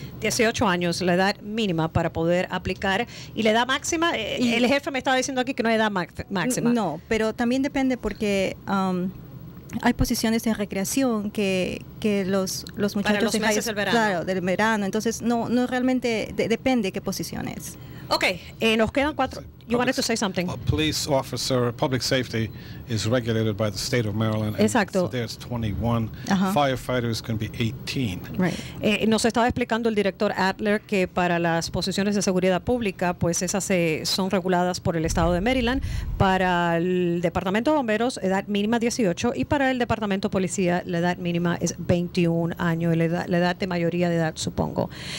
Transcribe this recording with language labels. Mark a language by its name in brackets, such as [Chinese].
[Spanish] 18 años, la edad mínima para poder aplicar. ¿Y la edad máxima? El jefe me estaba diciendo aquí que no hay edad máxima. No, pero también depende porque hay posiciones de recreación que los muchachos para los meses del verano. Claro, del verano. Entonces, no realmente depende qué posiciones. Ok, nos quedan 4. [English] You wanted to say something. A police officer, public safety is regulated by the state of Maryland. [Spanish] Exacto. [English] So there's 21. Firefighters can be 18. Right. [Spanish] Nos estaba explicando el director Adler que para las posiciones de seguridad pública, pues esas son reguladas por el estado de Maryland. Para el departamento de bomberos, edad mínima 18, y para el departamento de policía, la edad mínima es 21 años, la edad de mayoría de edad, supongo.